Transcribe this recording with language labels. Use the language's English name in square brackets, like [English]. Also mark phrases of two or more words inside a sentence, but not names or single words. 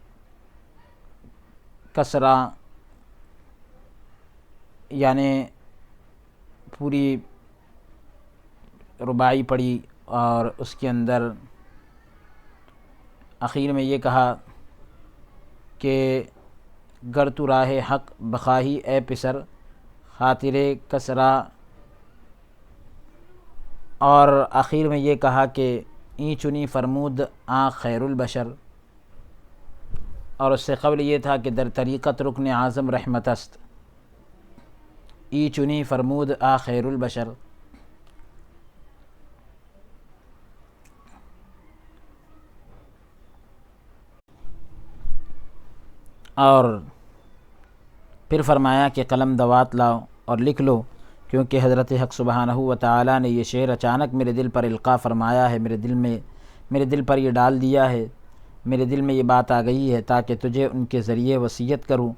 [Urdu] کسرا، یعنی پوری رباعی پڑھی، اور اس کے اندر اخیر میں یہ کہا کہ [Persian] گر تو راہ حق بخواہی اے پسر، خاطر کسرا، [Urdu] اور آخر میں یہ کہا کہ [Persian] این چنی فرمود آں خیر البشر، [Urdu] اور اس سے قبل یہ تھا کہ [Persian] در طریقت رکن اعظم رحمت است، ای چنی فرمود آ خیر البشر۔ [Urdu] اور پھر فرمایا کہ قلم دوات لاؤ اور لکھ لو، کیونکہ حضرت حق [Arabic] سبحانہ و تعالیٰ [Urdu] نے یہ شعر اچانک میرے دل پر القاء فرمایا ہے، میرے دل پر یہ ڈال دیا ہے، میرے دل میں یہ بات آ گئی ہے تاکہ تجھے ان کے ذریعے وصیت کروں۔